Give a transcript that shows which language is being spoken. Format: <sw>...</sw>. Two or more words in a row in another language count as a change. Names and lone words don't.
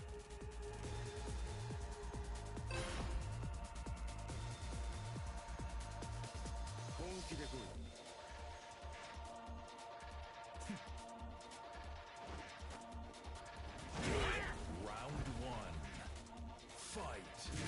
<ja>본気で来い。</ja> <en>Round 1. Fight.</en>